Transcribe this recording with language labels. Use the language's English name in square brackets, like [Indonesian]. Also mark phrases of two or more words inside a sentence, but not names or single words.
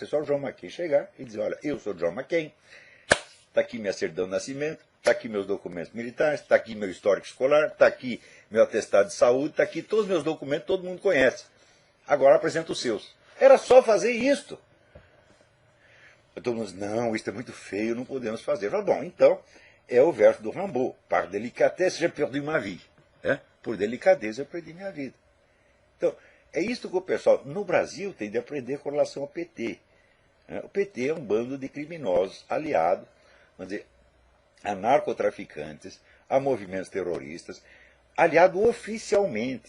[Portuguese] É só o John McCain chegar e dizer: olha, eu sou John McCain, está aqui minha certidão de nascimento, está aqui meus documentos militares, está aqui meu histórico escolar, está aqui meu atestado de saúde, está aqui todos os meus documentos, todo mundo conhece. Agora apresenta os seus. Era só fazer isto. Todo mundo diz: não, isso é muito feio, não podemos fazer. Eu falo: bom, então é o verso do Rimbaud: [French] par délicatesse, j'ai perdu ma vie. [Portuguese] Por delicadeza eu perdi minha vida. Então, é isso que o pessoal no Brasil tem de aprender com relação ao PT. O PT é um bando de criminosos aliado, vamos dizer, a narcotraficantes, a movimentos terroristas, aliado oficialmente.